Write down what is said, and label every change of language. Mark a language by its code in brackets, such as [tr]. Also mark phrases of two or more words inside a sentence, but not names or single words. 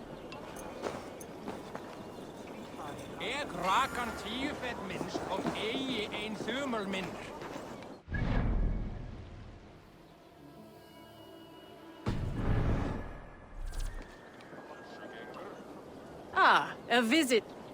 [is] Ek rak hann 10 fet minnst og eigi ein þumul minnur. [en] Ah, a visit.